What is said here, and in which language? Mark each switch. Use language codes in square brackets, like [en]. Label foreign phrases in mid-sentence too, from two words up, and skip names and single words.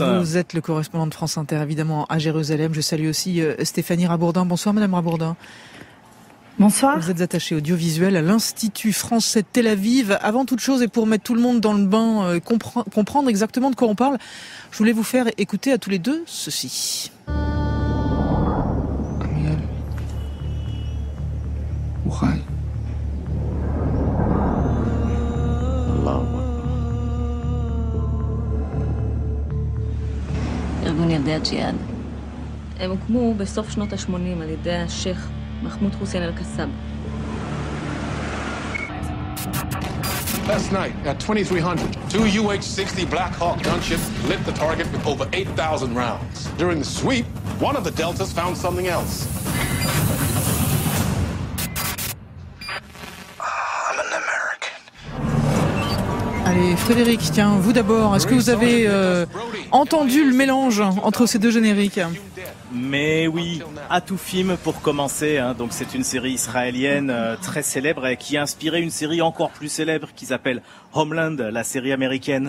[fr] Vous êtes le correspondant de France Inter, évidemment, à Jérusalem. Je salue aussi Stéphanie Rabourdin. Bonsoir Madame Rabourdin. Bonsoir. Vous êtes attachée audiovisuelle à l'Institut français de Tel Aviv. Avant toute chose, et pour mettre tout le monde dans le bain, comprendre exactement de quoi on parle, je voulais vous faire écouter à tous les deux ceci. Amiel. Ouhai. [he] ארגון ילדי הג'יהאד. הם הוקמו בסוף שנות ה-80 על ידי השייח מחמוד חוסיין אל-קסאב. [en] Last night at 2300, two UH-60 Black Hawk gunships lit the target with over 8,000 rounds. During the sweep, one of the Deltas found something else. I'm an American. [fr] Allez, Frédéric, tiens, vous d'abord, est-ce que vous avez entendu le mélange entre ces deux génériques? Mais oui, Atoufim pour commencer, hein, donc c'est une série israélienne très célèbre et qui a inspiré une série encore plus célèbre qui s'appelle Homeland, la série américaine.